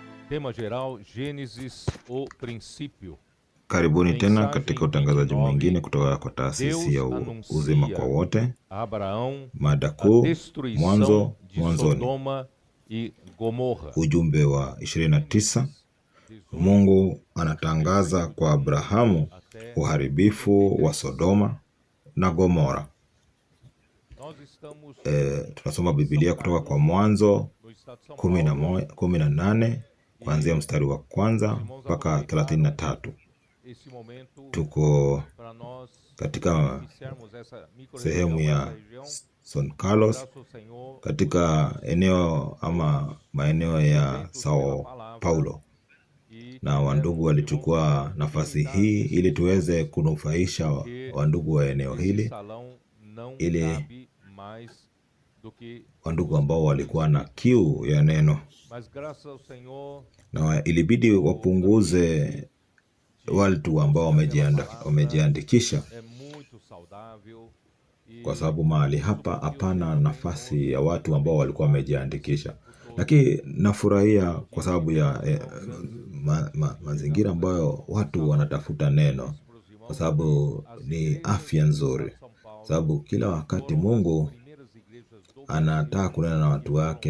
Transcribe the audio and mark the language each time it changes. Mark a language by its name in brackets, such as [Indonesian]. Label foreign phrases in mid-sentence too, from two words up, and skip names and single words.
[Portuguese] Tema geral, Gênesis, o princípio. [Swahili] Karibuni tena katika [Portuguese] Mensagem [Swahili] utangazaji [Portuguese] 29. [Swahili] mwingine kutoka kwa taasisi ya [Portuguese] Deus [Swahili] uzima kwa [Portuguese] anuncia [Swahili] wote. [Portuguese] a Abraão [Swahili] Mada [Portuguese] a [Swahili] kuu, [Portuguese] destruição de [Swahili] mwanzoni. [Portuguese] Sodoma e Gomorra. [Swahili] Ujumbe wa 29. [Portuguese] Gênesis 18, [Swahili] Mungu anatangaza kwa Abrahamu [Portuguese] até [Swahili] uharibifu wa Sodoma na Gomora. [Portuguese] nós estamos [Swahili] Tunasoma Biblia kutoka kwa Mwanzo [Portuguese] no estado de São Paulo. [Swahili] 18 kuanzia mstari wa kwanza mpaka 33. [Portuguese] Esse momento [Swahili] Tuko [Portuguese] para nós [Swahili] katika [Portuguese] iniciarmos essa [Swahili] sehemu [Portuguese] microrregião, [Swahili] ya [Portuguese] essa região. San Carlos, Graças ao Senhor, [Swahili] katika eneo ama maeneo ya Sao Paulo, [Portuguese] e [Swahili] na wandugu walichukua nafasi hii ili tuweze kunufaisha wandugu wa eneo [Portuguese] esse [Swahili] hili, [Portuguese] salão não [Swahili] ili [Portuguese] cabe mais do que [Swahili] wandugu ambao walikuwa na kiu ya neno, [Portuguese] mas graças ao Senhor [Swahili] na ilibidi wapunguze watu ambao wamejiandikisha, [Portuguese] é muito saudável e [Swahili] kwa sababu mahali hapa hapana nafasi ya watu ambao walikuwa wamejiandikisha. Lakini nafurahia kwa sababu ya mazingira ambayo watu wanatafuta neno, kwa sababu ni afya nzuri, sababu kila wakati Mungu anataka kunena na watu wake.